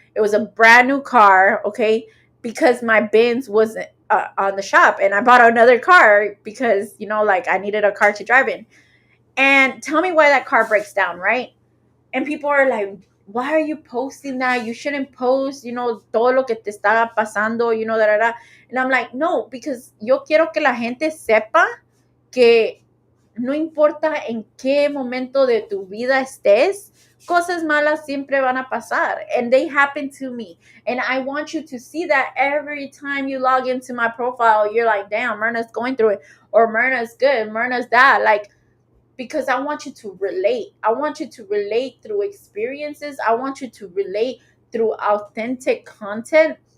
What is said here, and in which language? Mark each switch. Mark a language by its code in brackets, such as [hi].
[en] It was a brand new car, okay, because my Benz wasn't on the shop, and I bought another car because, you know, like I needed a car to drive in. And tell me why that car breaks down, right? And people are like, why are you posting that? You shouldn't post, you know, [es] todo lo que te está pasando, [en] you know, da, da, da. And I'm like, no, because [es] yo quiero que la gente sepa que no importa en qué momento de tu vida estés, cosas malas siempre van a pasar. [en] And they happen to me. And I want you to see that every time you log into my profile, you're like, damn, Myrna's going through it. Or Myrna's good, Myrna's that. Like, because I want you to relate. I want you to relate through experiences. I want you to relate through authentic content.